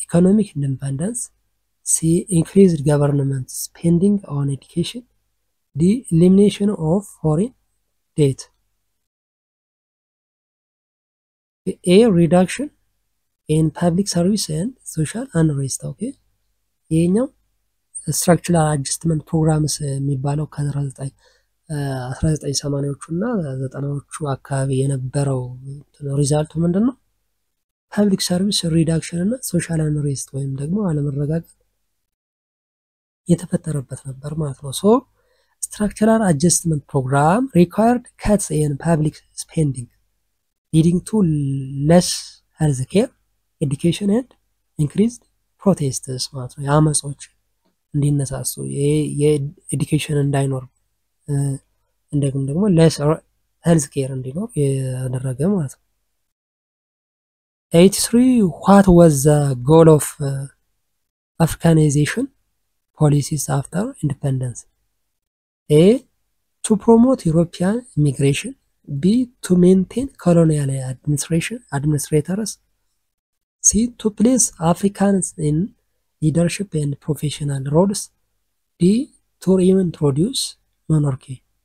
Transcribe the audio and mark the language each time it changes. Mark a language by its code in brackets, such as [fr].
[en] Economic independence. C. Increased government spending on education. D. Elimination of foreign debt. A. Reduction in public service and social unrest. Okay. [am] ይሄኛው ስትራክቸራል አጀስትመንት ፕሮግራምስ የሚባለው ከ1980ዎቹ እና 90ዎቹ አካባቢ የነበረው ሪዛልቱ ምንድነው? ፐብሊክ ሰርቪስ ሪዳክሽን እና ሶሻል አንሬስት ወይም ደግሞ አለመረጋጋት የተፈጠረበት ነበር ማለት ነው። ሶ ስትራክቸራል አጀስትመንት ፕሮግራም [en] required cuts in public spending leading to less health care, education and increased protests [am] ማለት ነው። የአመጾች እንዲነሳሱ የኤዱኬሽን እንዳይኖር እንደግም ደግሞ [en] less health care [am] እንዲኖር ያደረገ ማለት ነው። 83 [en] what was the goal of Africanization policies after independence? A. To promote European immigration. B. To maintain colonial administrators. C. To place Africans in leadership and professional roles. D. To reintroduce monarchy.